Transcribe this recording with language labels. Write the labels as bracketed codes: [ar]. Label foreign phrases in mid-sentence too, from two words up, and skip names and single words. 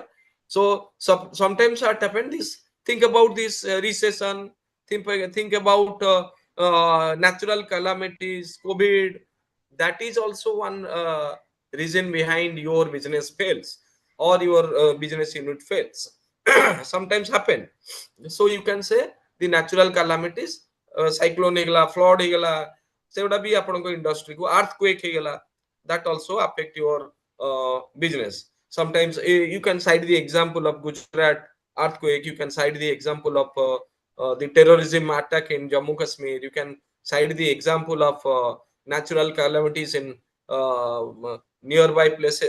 [en] So sometimes what happen this, think about this recession, think about natural calamities, COVID. That is also one reason behind your business fails or your business unit fails. Sometimes happen. So you can say the natural calamities, cyclone ହେଇଗଲା, flood ହେଇଗଲା, [or] ସେଗୁଡା ବି ଆପଣଙ୍କ [en] industry କୁ, earthquake ହେଇଗଲା, that also affect your business. Sometimes you can cite the example of Gujarat earthquake, you can cite the example of the terrorism attack in Jammu Kashmir, you can cite the example of natural calamities in nearby places.